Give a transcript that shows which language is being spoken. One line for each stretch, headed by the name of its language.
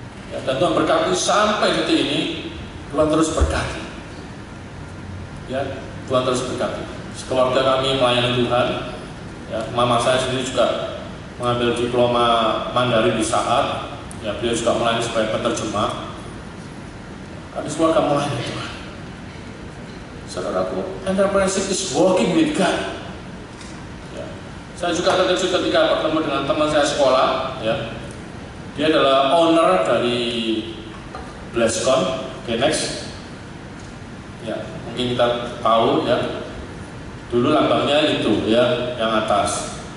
Indonesian: Ya, dan Tuhan berkati sampai detik ini, Tuhan terus berkati. Ya, Tuhan terus berkati. Keluarga kami melayani Tuhan. Ya, mama saya sendiri juga mengambil diploma Mandarin di saat. Ya, beliau juga melayani sebagai penerjemah. Kami keluarga melayani Tuhan. Saudaraku,
English: entrepreneurship is working with God.
Indonesian: Ya. Saya juga terkejut ketika bertemu dengan teman saya sekolah. Ya. Dia adalah owner dari Bleskon, Genex. Ya, mungkin kita tahu, ya. Dulu lambangnya itu, ya, yang atas.